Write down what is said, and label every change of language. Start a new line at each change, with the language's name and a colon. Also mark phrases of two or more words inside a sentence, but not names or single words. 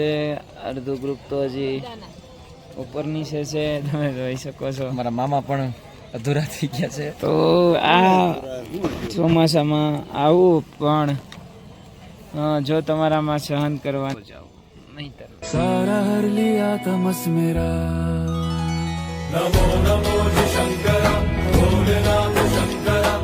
Gujarati: અડધું ગ્રુપ તો હજી ઉપર નીચે છે, તમે જોઈ શકો છો. મારા મામા પણ અધૂરા થઈ ગયા છે. તો આ ચોમાસામાં આવું પણ જો તમારામાં સહન કરવાનું જાઓ નહીં તર
Hindi: सारा हर लिया तमस मेरा नमो नमो शंकर भोलेनाथ शंकर